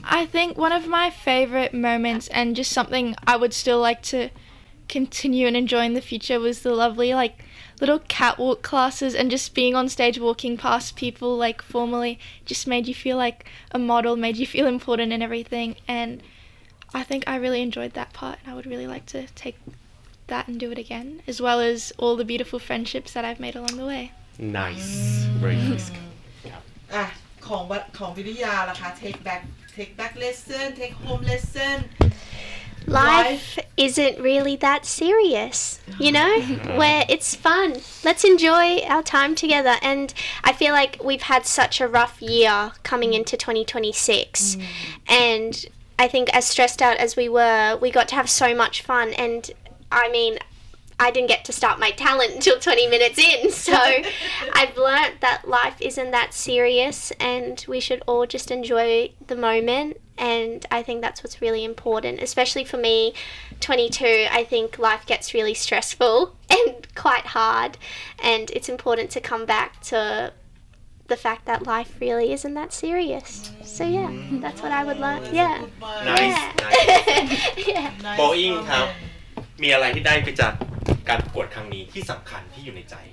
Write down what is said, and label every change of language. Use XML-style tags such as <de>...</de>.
<en>I think one of my favorite moments, and just something I would still like to continue and enjoy in the future, was the lovely like little catwalk classes, and just being on stage walking past people like formally just made you feel like a model, made you feel important and everything. And I think I really enjoyed that part, and I would really like to take that and do it again, as well as all the beautiful friendships that I've made along the way. Nice. Very nice. Yeah.</en> <th>ของของวิริยาล่ะคะ</th> <en>take back lesson, take home lesson. Life isn't really that serious, you know, where it's fun. Let's enjoy our time together. And I feel like we've had such a rough year coming into 2026. Mm. And I think as stressed out as we were, we got to have so much fun. And I mean, I didn't get to start my talent until 20 minutes in. So I've learnt that life isn't that serious and we should all just enjoy the moment. And I think that's what's really important, especially for me, 22. I think life gets really stressful and quite hard. And it's important to come back to the fact that life really isn't that serious. So yeah, that's what I would learn. Yeah. Nice. Yeah. Nice. Yeah. Nice.</en> <th>Boeing, ครับ มีอะไรที่ได้ไปจากการประกวดครั้งนี้ที่สำคัญที่อยู่ในใจ</th>